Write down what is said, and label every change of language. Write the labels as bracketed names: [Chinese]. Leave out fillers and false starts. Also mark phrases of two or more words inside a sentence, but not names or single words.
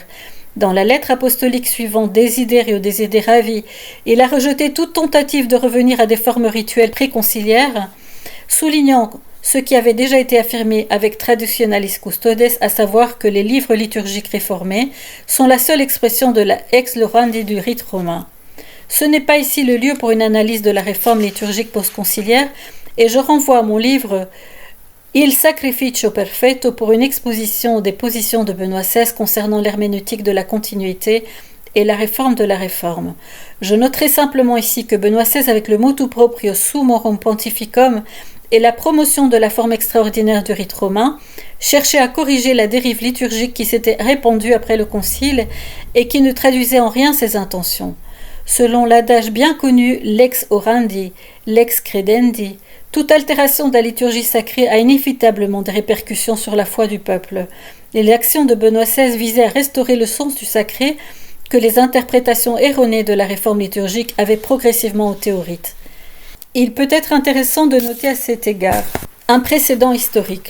[French] Dans la lettre apostolique suivante, Desiderio Desideravi, il a rejeté toute tentative de revenir à des formes rituelles préconciliaires, soulignant ce qui avait déjà été affirmé avec Traditionalis Custodes, à savoir que les livres liturgiques réformés sont la seule expression de la [Latin] ex orandi [French] du rite romain. Ce n'est pas ici le lieu pour une analyse de la réforme liturgique postconciliaire, et je renvoie à mon livre Il Sacrificio Perfetto pour une exposition des positions de Benoît XVI concernant l'herméneutique de la continuité et la réforme de la réforme. Je noterai simplement ici que Benoît XVI, avec le [Latin] Motu proprio [French] Summorum Pontificum et la promotion de la forme extraordinaire du rite romain, cherchait à corriger la dérive liturgique qui s'était répandue après le concile et qui ne traduisait en rien ses intentions. Selon l'adage bien connu [Latin] lex orandi, lex credendi, [French] toute altération de la liturgie sacrée a inévitablement des répercussions sur la foi du peuple. Et l'action de Benoît XVI visait à restaurer le sens du sacré que les interprétations erronées de la réforme liturgique avaient progressivement ôté au rite. Il peut être intéressant de noter à cet égard un précédent historique.